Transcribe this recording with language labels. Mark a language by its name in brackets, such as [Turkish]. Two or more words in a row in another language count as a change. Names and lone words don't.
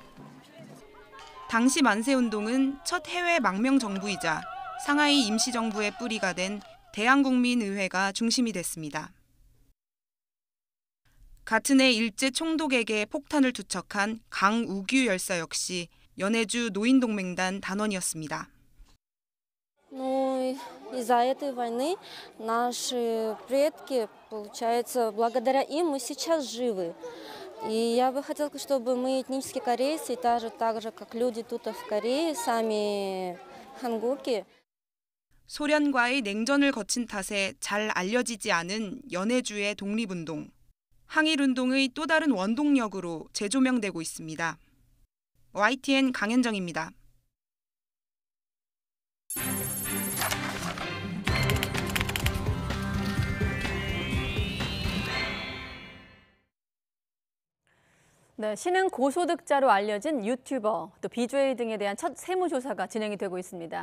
[Korean] 당시 만세운동은 첫 해외 망명정부이자 상하이 임시정부의 뿌리가 된 대한국민의회가 중심이 됐습니다. 같은 해 일제 총독에게 폭탄을 투척한 강우규 열사 역시 연해주 노인동맹단 단원이었습니다. [Russian] Из-за этой войны наши предки, получается, благодаря им мы сейчас живы. И я бы хотела, чтобы мы этнические корейцы, так же, как люди тут в Корее, сами 한국이. [Korean] 소련과의 냉전을 거친 탓에 잘 알려지지 않은 연해주의 독립운동. 항일운동의 또 다른 원동력으로 재조명되고 있습니다. YTN 강현정입니다. 네, 신흥 고소득자로 알려진 유튜버, 또 BJ 등에 대한 첫 세무조사가 진행이 되고 있습니다.